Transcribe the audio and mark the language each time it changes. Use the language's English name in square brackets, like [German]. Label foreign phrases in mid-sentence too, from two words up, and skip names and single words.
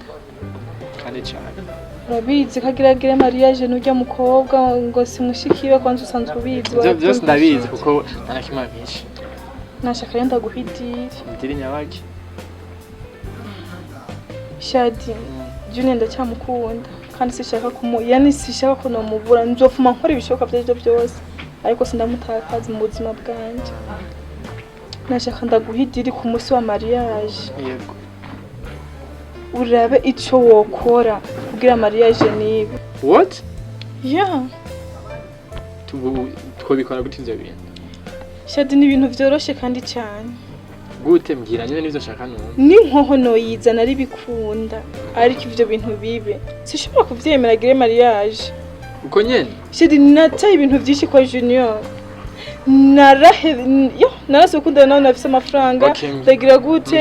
[Rundi] Kandi cyane. Urabizi kagiragire mariage n'ujya mukobwa ngo simushikiwe kwanza usanzwe ubizi. Byose ndabizi kuko ntakima byinshi. Nashaka yenda guhidira. Ndiri nyabaki. Shadi Junior ndacyamukunda kandi sishaka sishaka ko nomubura nzofuma nkora ibishoboka byo byose ariko sindamutakaza mu buzima bwanje. Nashaka ndaguhidira ku munsi wa mariage. Yego. Urabe ico wokora kugira mariage nibe. What? Yeah. Twabikora gute ivyo bintu? Shadi ni ibintu vyoroshe kandi cyane. Gute mbwira nyine nivyo shaka numva. Ni nkoho noyizana ari bikunda ariko ivyo bintu bibe. Sishobora kuvyemera gire mariage. Uko nyene? Shadi nataye ibintu byinshi kwa Junior. Narase ukunda nawe nafise amafaranga ndagira gute